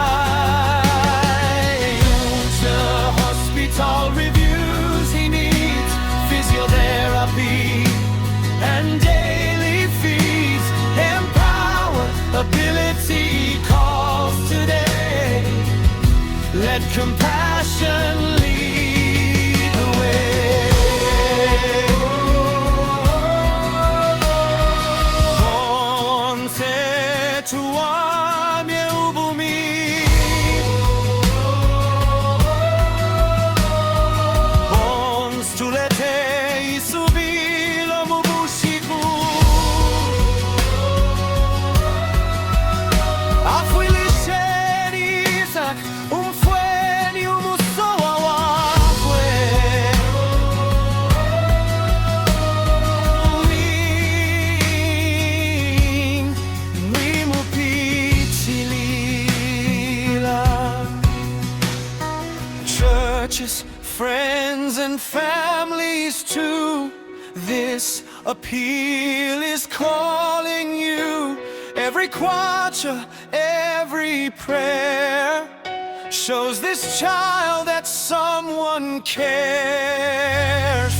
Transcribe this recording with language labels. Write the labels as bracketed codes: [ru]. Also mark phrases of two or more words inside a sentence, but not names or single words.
[en] All reviews he needs, physiotherapy and daily feeds. Empower Ability calls today, let compassion lead the way. [bem] Twapia ubumi, tulete isubilo mubusiku. Afwilisheni Issac, umfweni umusowa wakwe. Wimupitilila. [en] Churches, friends and families too, this appeal is calling you. Every kwacha, every prayer shows this child that someone cares.